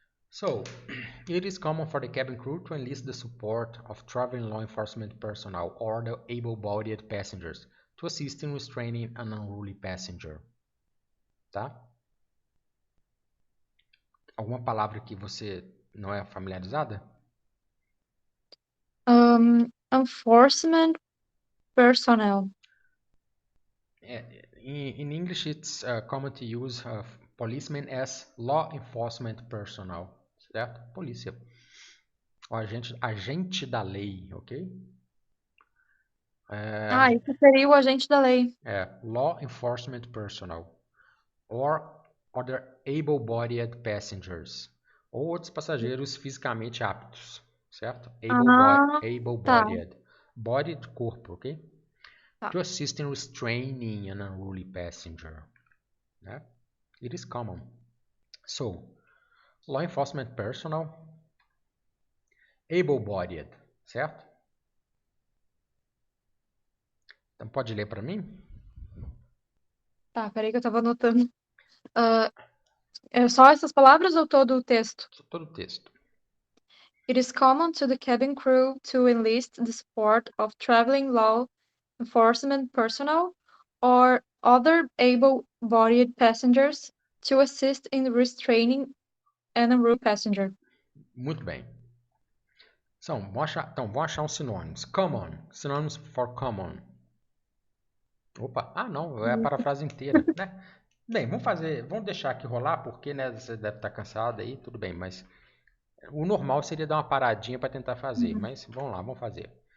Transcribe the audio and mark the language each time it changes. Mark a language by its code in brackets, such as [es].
[en] So, it is common for the cabin crew to enlist the support of traveling law enforcement personnel or the able-bodied passengers to assist in restraining an unruly passenger. [pt] Tá? Alguma palavra que você não é familiarizada? [en] Enforcement personnel. In English, it's common to use policemen as law enforcement personnel, [pt] certo? Polícia. O agente da lei, ok? Isso seria o agente da lei. [en] Law enforcement personnel. Or other able-bodied passengers. [pt] Ou outros passageiros fisicamente aptos, certo? [en] Able-bodied. [pt] Tá. Body de corpo, ok? Tá. [en] To assist in restraining an unruly passenger. [pt] Né? [en] It is common. So, law enforcement personnel, able-bodied, [pt] certo? Então pode ler para mim? Tá, peraí que eu tava anotando. É só essas palavras ou todo o texto? Todo o texto. [en] It is common to the cabin crew to enlist the support of traveling law enforcement personnel or other able-bodied passengers to assist in restraining an unruly passenger. [pt] Muito bem. Então, vamos achar uns sinônimos. Common. Sinônimos [en] for common. [pt] Opa, não, é a parafrase inteira, né? Bem, vamos deixar aqui rolar, porque né, você deve estar cansado aí, tudo bem, mas o normal seria dar uma paradinha para tentar fazer, mas vamos lá, vamos fazer.